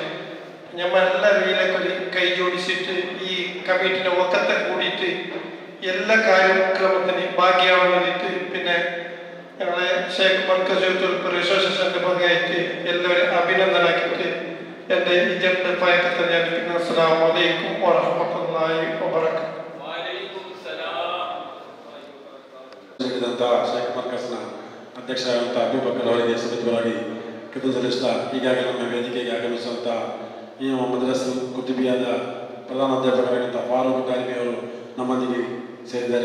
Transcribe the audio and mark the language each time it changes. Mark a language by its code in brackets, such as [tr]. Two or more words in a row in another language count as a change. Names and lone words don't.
[ml] നമ്മൾ എല്ലാവരും ഇതിലൊക്കെ ഒരു കൈ ജോഡിച്ചിട്ട് ഈ കമ്മിറ്റിയുടെ ഒക്കത്തെ കൂടിയിട്ട് എല്ലാ കാര്യക്രമത്തിന് ഭാഗ്യമാവാൻ വേണ്ടിയിട്ട് പിന്നെ ഞങ്ങളെ ഷേഖ് മർക്കസ് യൂത്ത് വെൽഫെയർ അസോസിയേഷൻ്റെ ഭാഗമായിട്ട് എല്ലാവരും അഭിനന്ദനാക്കിയിട്ട് എൻ്റെ ഈ ജനറൽ പയക്കത്തെ ഞാൻ പിന്നെ [ar] السلام عليكم ورحمة الله وبركاته. [kn] ಶೇಖ್ ಮರ್ಕಸ್ನ ಅಧ್ಯಕ್ಷರಾದಂಥ ಅಬೂಬಕರ್ ಅವರಿಗೆ ಸಮಿತಿಪರವಾಗಿ ಕೃತಜ್ಞತೆ ಸಲ್ಲಿಸುತ್ತಾ, ಈಗಾಗಲೇ ನಮ್ಮ ವೇದಿಕೆಗೆ ಆಗಮಿಸುವಂಥ ಈ ನಮ್ಮ ಮದ್ರಸ್ ಕುತುಬಿಯಾದ ಪ್ರಧಾನ ಅಧ್ಯಾಪಕರಾಗಿದ್ದಂಥ ಫಾರೂಕ್ ದಾರಿಮಿ ಅವರು ನಮ್ಮೊಂದಿಗೆ ಸೇರಿದ್ದಾರೆ.